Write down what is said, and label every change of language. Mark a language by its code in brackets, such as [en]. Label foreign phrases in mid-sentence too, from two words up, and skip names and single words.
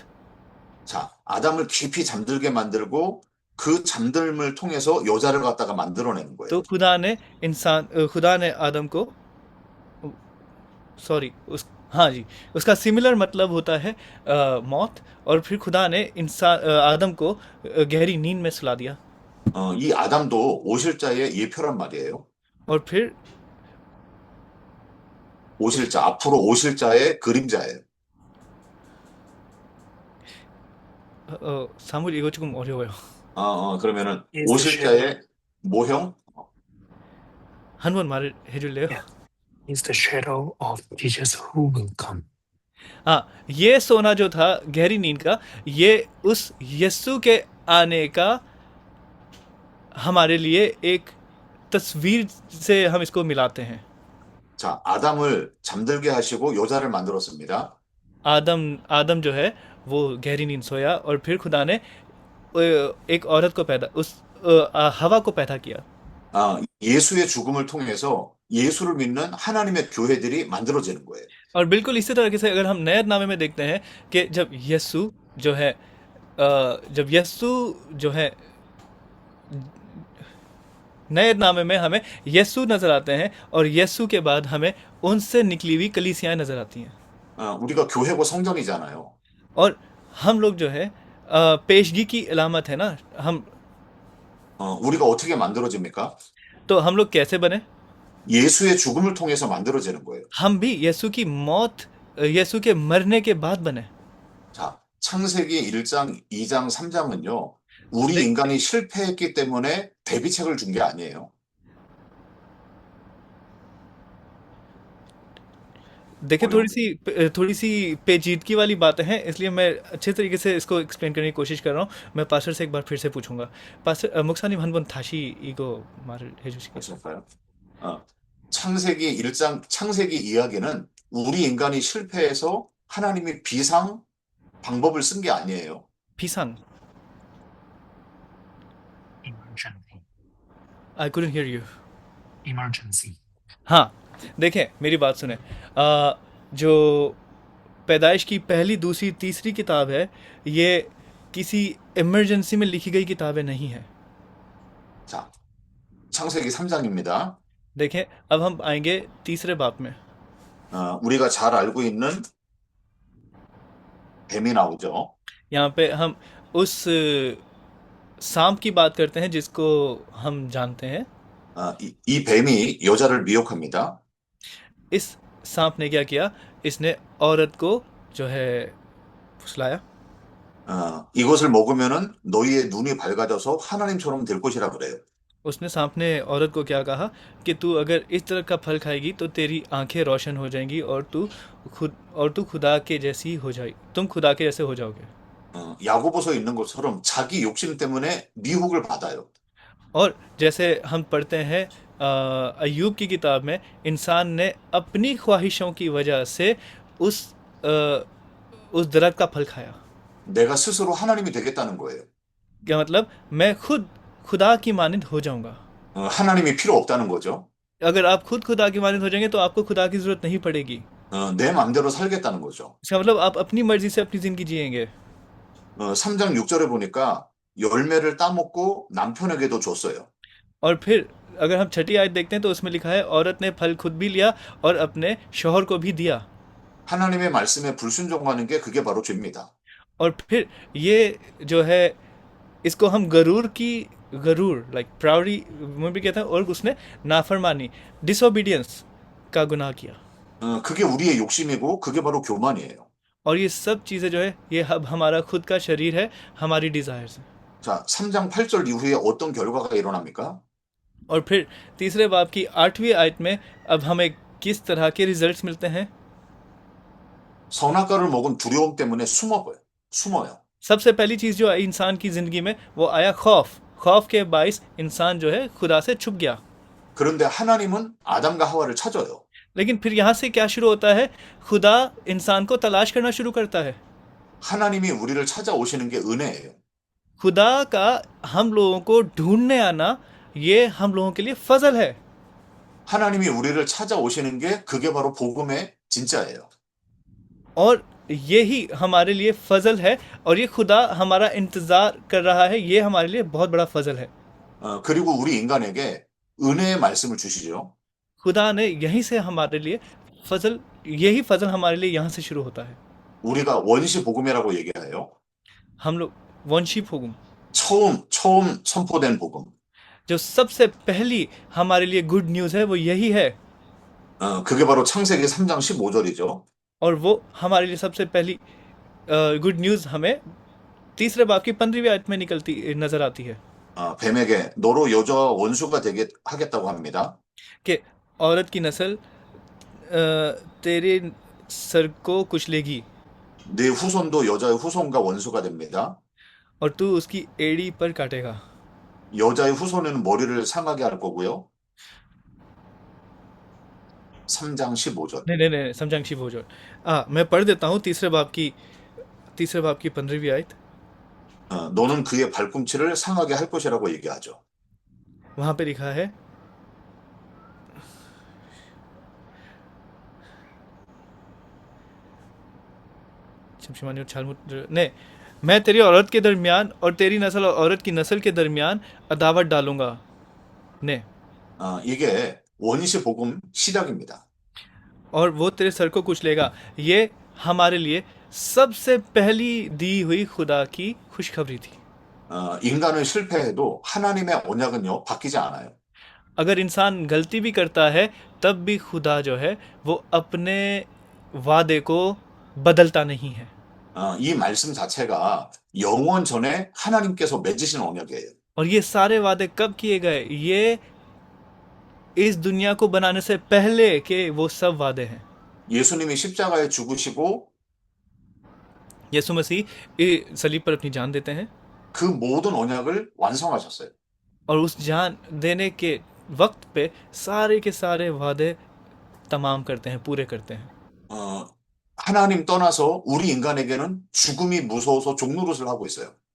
[ko] 자, 아담을 깊이 잠들게 만들고 그 잠들음을 통해서 여자를 갖다가 만들어내는 거예요. [ur] تو خدا نے آدم کو سوری اس ہاں جی اسکا سمیلر مطلب ہوتا ہے موت اور پھر خدا نے آدم کو گہری نیند میں سلا دیا [ko] 이 아담도 오실자의 예표란 말이에요. [ur] اور پھر [ko] 오실자, 앞으로 오실자의 그림자예요. 사무엘 이거 조금 어려워요. 그러면은 [en] Is the [ko] 오실자의 모형? 한 번 말을 해줄래요? [en] Yeah. is the shadow of Jesus who will come. [ur] ہاں یہ سونا جو تھا گہری نیند کا یہ اس یسو کے آنے کا ہمارے لیے ایک تصویر سے ہم اسکو ملاتے ہیں [ko] 자, 아담을 잠들게 하시고 여자를 만들었습니다. [ur] آدم جو ہے وہ گہری نیند سویا اور پھر خدا نے ایک عورت کو پیدا حوا کو پیدا کیا [ko] 예수의 죽음을 통해서 예수를 믿는 하나님의 교회들이 만들어지는 거예요. [ur] اور بالکل اسی طریقے سے اگر ہم نئے نامے میں دیکھتے ہیں کہ جب یسو جو ہے نئے نامے میں ہمیں یسو نظر آتے ہیں اور یسو کے بعد ہمیں انسے نکلی ہوئی کلیسیائیں نظر آتی ہیں [ko] 우리가 교회고 성전이잖아요. [ur] اور ہم لوگ جو ہے پیشگی کی علامت ہے نا ہم [ko] 우리가 어떻게 만들어집니까? [ur] تو ہم لوگ کیسے بنے [ko] 예수의 죽음을 통해서 만들어지는 거예요. [ur] ہم بھی یسوع کی موت یسوع کے مرنے کے بعد بنے [ko] 자, 창세기 1장, 2장, 3장은요. 우리 네. 인간이 실패했기 때문에 대비책을 준 게 아니에요. [ur] دیکھیے تھوڑی سی پیچیدگی والی باتیں ہیں اسلیے میں اچھے طریقے سے اسکو ایکسپلین کرنے کی کوشش کر رہا ہوں میں پاسٹر سے ایک بار پھر سے پوچھوں گا پاسٹر [ko] 목사님 한 번 다시 이거 말을 해주시겠어요? 그럴까요? 창세기 이야기는 우리 인간이 실패해서 하나님이 비상 방법을 쓴 게 아니에요. 비상 [en] Emergency. I couldn't hear you Emergency. [ur] ہاں دیکھیں میری بات سنے جو پیدائش کی پہلی دوسری تیسری کتاب ہے یہ کسی ایمرجنسی میں لکھی گئی کتابیں نہیں ہے [ko] 자, 창세기 3장입니다. [ur] دیکھیں اب ہم آئیں گے تیسرے باپ میں [ko] 우리가 잘 알고 있는 뱀이 나오죠. [ur] یہاں پہ ہم اس سانپ کی بات کرتے ہیں جسکو ہم جانتے ہیں [ko] 이 뱀이 여자를 미혹합니다. [ur] اس سانپ نے کیا کیا اسنے عورت کو جو ہے پھسلایا [ko] 이것을 먹으면은 너희의 눈이 밝아져서 하나님처럼 될 것이라 그래요. [ur] اسنے سانپ نے عورت کو کیا کہا کہ تو اگر اس طرح کا پھل کھائے گی تو تیری آنکھیں روشن ہو جائیں گی اور تو خدا کے جیسی ہو جائے گی تم خدا کے جیسے ہو جاؤ گے [ko] 야고보서에 있는 것처럼 자기 욕심 때문에 미혹을 받아요. [ur] اور جیسے ہم پڑھتے ہیں ایوب کی کتاب میں انسان نے اپنی خواہشوں کی وجہ سے اس درخت کا پھل کھایا [ko] 내가 스스로 하나님이 되겠다는 거예요. [ur] کیا مطلب میں خدا کی مانند ہو جاؤں گا. [ko] 하나님이 필요 없다는 거죠. [ur] اگر آپ خود خدا کی مانند ہو جائیں گے تو آپکو خدا کی ضرورت نہیں پڑے گی. [ko] 내 마음대로 살겠다는 거죠. [ur] اسکا مطلب آپ اپنی مرضی سے اپنی زندگی جئیں گے. [ko] 3장 6절에 보니까 열매를 따먹고 남편에게도 줬어요. [ur] اور پھر اگر ہم چھٹی آیت دیکھتے ہیں تو اسمیں لکھا ہے عورت نے پھل خود بھی لیا اور اپنے شوہر کو بھی دیا. [ko] 하나님의 말씀에 불순종하는 게 그게 바로 죄입니다. [ur] اور پھر یہ جو ہے اسکو ہم غرور [en] like proudy [ur] میں بھی کہتے ہیں، اور اسنے نافرمانی ڈسوبیڈینس کا گناہ کیا. [ko] 그게 우리의 욕심이고 그게 바로 교만이에요. [ur] اور یہ سب چیزیں جو ہے یہ اب ہمارا خود کا شریر ہے، ہماری ڈیزائرز ہے. [ko] 자, 3장 8절 이후에 어떤 결과가 일어납니까? [ur] اور پھر تیسرے باب کی 8ویں آیت میں اب ہمیں کس طرح کے رزلٹس ملتے ہیں? [ko] 선악과를 먹은 두려움 때문에 숨어요. [ur] سبسے پہلی چیز جو آئی انسان کی زندگی میں وہ آیا خوف کے باعث انسان جو ہے خدا سے چھپ گیا. [ko] 그런데 하나님은 아담과 하와를 찾아요. [ur] لیکن پھر یہاں سے کیا شروع ہوتا ہے؟ خدا انسان کو تلاش کرنا شروع کرتا ہے. [ko] 하나님이 우리를 찾아오시는 게 은혜예요. [ur] خدا کا ہم لوگوں کو ڈھونڈنے آنا یہ ہم لوگوں کے لیے فضل ہے. [ko] 하나님이 우리를 찾아오시는 게 그게 바로 복음의 진짜예요. [ur] اور یہی ہمارے لیے فضل ہے، اور یہ خدا ہمارا انتظار کر رہا ہے، یہ ہمارے لیے بہت بڑا فضل ہے. [ko] 그리고 우리 인간에게 은혜의 말씀을 주시죠. [ur] خدا نے یہیں سے ہمارے لیے یہی فضل ہمارے لیے یہاں سے شروع ہوتا ہے. [ko] 우리가 원시 복음이라고 얘기해요. [ur] ہم لوگ ونشی فوگم, [ko] 처음 선포된 복음. [ur] جو سبسے پہلی ہمارے لیے [en] good news [ur] ہے وہ یہی ہے. [ko] 그게 바로 창세기 3장 15절이죠. [ur] اور وہ ہمارے لیے سبسے پہلی [en] good news [ur] ہمیں تیسرے باب کی 15ویں آیت میں نظر آتی ہے [ko] 뱀에게 너로 여자 원수가 되게 하겠다고 합니다. [ur] کہ عورت کی نسل تیرے سر کو کچلے گی [ko] 네 후손도 여자의 후손과 원수가 됩니다. [ur] اور تو اسکی ایڑی پر کاٹے گا. [ko] 여자의 후손은 머리를 상하게 할 거고요. 3장 15절. नहीं समझांग शिव हो जाओ। [ur] میں پڑھ دیتا ہوں تیسرے باب کی 15ویں آیت. [ko] 너는 그의 발꿈치를 상하게 할 것이라고 얘기하죠. [ur] وہاں پہ لکھا ہے نہیں، میں تیری عورت کے درمیان اور تیری نسل اور عورت کی نسل کے درمیان عداوت ڈالوں گا. [ko] ने 이게 원시 복음 시작입니다. [ur] اور وہ تیرے سر کو کچلے گا. یہ ہمارے لیے سبسے پہلی دی ہوئی خدا کی خوشخبری تھی. [ko] 인간은 실패해도 하나님의 언약은요 바뀌지 않아요. [ur] اگر انسان غلطی بھی کرتا ہے تب بھی خدا جو ہے وہ اپنے وعدے کو بدلتا نہیں ہے. [ko] 이 말씀 자체가 영원 전에 하나님께서 맺으신 언약이에요. [ur] اور یہ سارے وعدے کب کیے گئے? یہ اس دنیا کو بنانے سے پہلے کے وہ سب وعدے ہیں. [ko] 예수님이 십자가에 죽으시고 [ur] یسوع مسیح صلیب پر اپنی جان دیتے ہیں [ko] 그 모든 언약을 완성하셨어요. [ur] اور اس جان دینے کے وقت پہ سارے کے سارے وعدے تمام کرتے ہیں، پورے کرتے ہیں. [ko] 하나님 떠나서 우리 인간에게는 죽음이 무서워서 종노릇을 하고 있어요.